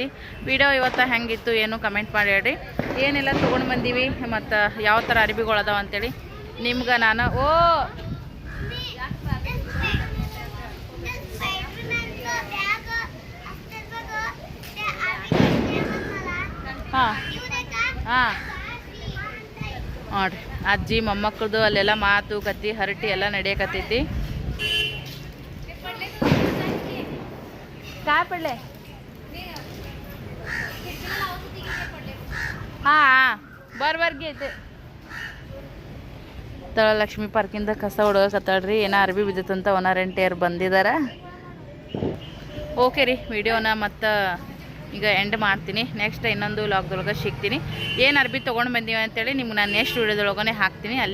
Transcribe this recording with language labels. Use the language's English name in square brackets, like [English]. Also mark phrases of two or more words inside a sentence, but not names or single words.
[Kannada] ವಿಡಿಯೋ ಇವತ್ತು ಹೆಂಗಿತ್ತು ಏನು ಕಮೆಂಟ್ ಮಾಡಿ ಹೇಳ್ರಿ. ಏನೆಲ್ಲ ತೊಗೊಂಡು ಬಂದೀವಿ ಮತ್ತು ಯಾವ ಥರ ಅರಿಬಿಗಳು ಅದಾವ ಅಂತೇಳಿ ನಿಮ್ಗೆ ನಾನು ಹಾಂ ನೋಡ್ರಿ ಅಜ್ಜಿ ಮೊಮ್ಮಕ್ಕಳದು ಅಲ್ಲೆಲ್ಲ ಮಾತು ಕತ್ತಿ ಹರಟಿ ಎಲ್ಲ ನಡೆಯಕತ್ತೈತಿ. [Marathi] काय पडले हां बरोबर घेते. [Kannada] ಲಕ್ಷ್ಮೀ ಪಾರ್ಕಿಂದ ಕಸ ಹೊಡೋಕತ್ತಾಳ್ರಿ. ಏನೋ ಅರ್ಬಿ ಬಿದ್ದತ್ತಂತ ಓನರ್ ಎಂಟಿಯರ್ ಬಂದಿದ್ದಾರೆ. ಓಕೆ ರೀ, ವಿಡಿಯೋನ ಮತ್ತು ಈಗ ಎಂಡ್ ಮಾಡ್ತೀನಿ. ನೆಕ್ಸ್ಟ್ ಇನ್ನೊಂದು ಲಾಗ್ದೊಳಗೆ ಸಿಗ್ತೀನಿ. ಏನು ಅರ್ಬಿ ತೊಗೊಂಡು ಬಂದೀವಿ ಅಂತೇಳಿ ನಿಮ್ಗೆ ನಾನು ನೆಕ್ಸ್ಟ್ ವಿಡಿಯೋದೊಳಗನೆ ಹಾಕ್ತೀನಿ.